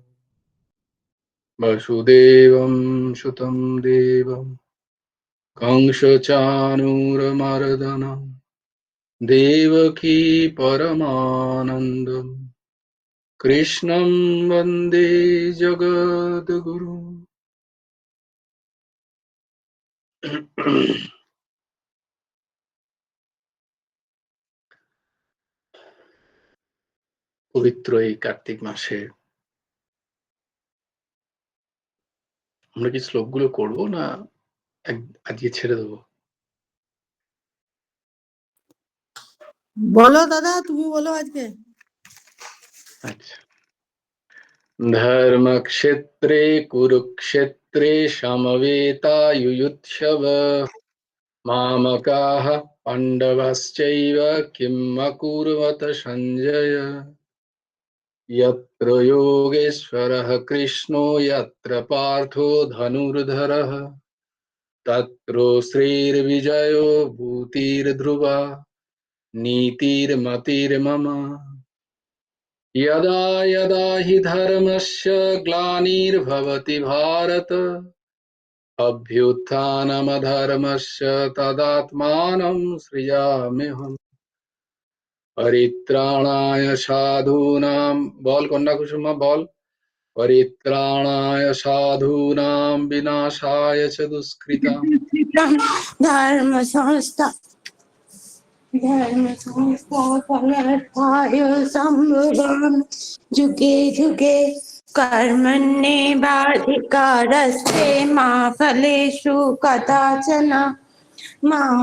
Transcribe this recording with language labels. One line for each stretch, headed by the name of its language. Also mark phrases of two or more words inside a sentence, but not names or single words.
Sanskrit: वसुदेवं सुतं देवं कंसचाणूरमर्दनं देवकी परमानन्दं कृष्णं वन्दे जगद्गुरुं।
Bangla: পবিত্র এই কার্তিক মাসে আমরা কি শ্লোকগুলো করবো না আজকে ছেড়ে দেবো? বলো দাদা, তুমি বলো আজকে। আচ্ছা।
Sanskrit: ধর্মক্ষেত্রে কুরুক্ষেত্রে সমবেতাयुयुत्सव मामकाः पाण्डवश्चैव किम् अकुर्वत सञ्जय यत्र योगेश्वरः कृष्णो यत्र पार्थो धनुर्धरः तत्र श्रीर्विजयो भूतिर्ध्रुवा नीतिर्मतिर्मम। यदा यदा हि धर्मस्य ग्लानिर्भवति भारत अभ्युत्थानमधर्मस्य तदात्मानं सृजाम्यहम्। परित्राणाय साधूनां
Bangla: বল কন্যা কুসুমা বল।
Sanskrit: परित्राणाय साधूनां विनाशाय च दुष्कृताम् धर्म संस्थापनार्थाय संभवामि जुगे जुगे कर्मण्येवाधिकारस्ते मा फलेषु कदाचन मा